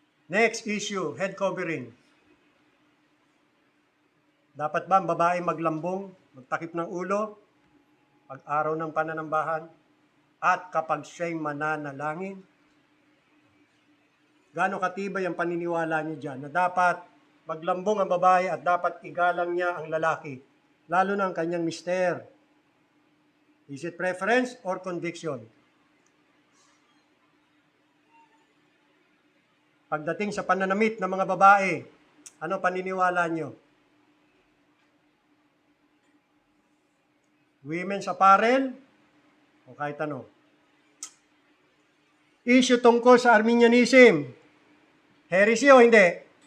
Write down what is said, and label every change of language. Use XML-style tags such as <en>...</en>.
<en>Next issue, head covering.</en> <tl>Dapat ba ang babae maglambong, magtakip ng ulo, pag-araw ng pananambahan, at kapag siya'y mananalangin? Gaano katibay ang paniniwala niyo dyan na dapat maglambong ang babae at dapat igalang niya ang lalaki, lalo na ang kanyang mister?</tl> <en>Is it preference or conviction?</en> <tl>Pagdating sa pananamit ng mga babae, ano paniniwala niyo? Women's apparel o kahit ano? Issue tungkol sa Arminianism. Heresy o hindi?</tl>